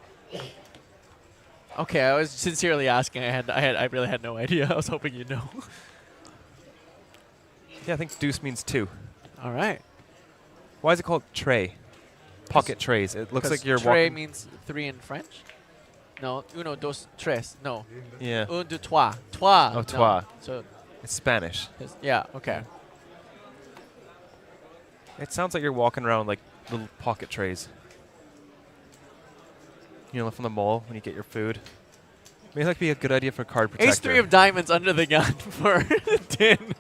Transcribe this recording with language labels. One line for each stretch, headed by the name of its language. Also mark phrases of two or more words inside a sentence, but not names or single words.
English: Okay, I was sincerely asking. I really had no idea. I was hoping you'd know. Yeah, I think deuce means 2. All right. Why is it called tray? Pocket trays. It looks like you're tray walking. means 3 in French.
Spanish: No, uno, dos, tres. No.
English: Yeah.
French: Un, deux, trois. Trois.
English: Oh, no.
French: trois.
English: So, It's Spanish. yeah, okay. It sounds like you're walking around like little pocket trays. You know, from the mall when you get your food. Maybe that could be a good idea for card protector. Ace 3 of diamonds under the gun for Din.